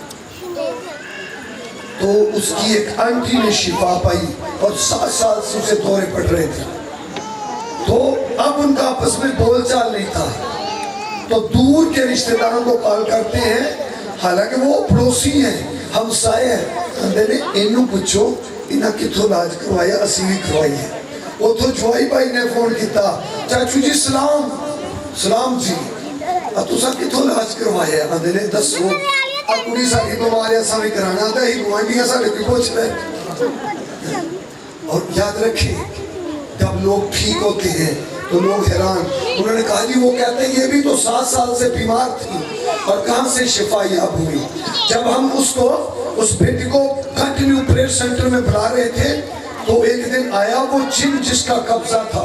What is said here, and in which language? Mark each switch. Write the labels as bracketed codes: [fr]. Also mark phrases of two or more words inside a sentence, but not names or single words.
[ur] تو اس کی ایک آنٹی نے شفا پائی اور 7 سال سے اسے دورے پڑ رہے تھے، تو اب ان کا آپس میں بول چال نہیں تھا، تو دور کے رشتہ داروں کو کال کرتے ہیں، حالانکہ وہ پڑوسی ہیں، ہمسائے ہیں، اندھے نے انہوں پوچھو [pa] انہاں کتھوں علاج کروایا، اسیں بھی کروائیے. اوتھوں جوائی بھائی نے فون کیا، چاچو جی سلام. سلام جی، تساں کتھوں علاج کروایا? آندے نے دسو، آ کڑی ساڈی بیمار ہے، اساں بھی کرانا. آندا ہی گوانڈھیاں ساڈے کول پچھ لے. [ur] اور یاد رکھیں، جب لوگ ٹھیک ہوتے ہیں تو لوگ حیران. انہوں نے کہا جی وہ کہتے ہیں یہ بھی تو 7 سال سے بیمار تھی اور کہاں سے شفا یاب ہوئی. جب ہم اس کو، اس بیٹی کو [en] continue prayer center [ur] میں بلا رہے تھے تو ایک دن آیا وہ جن جس کا قبضہ تھا.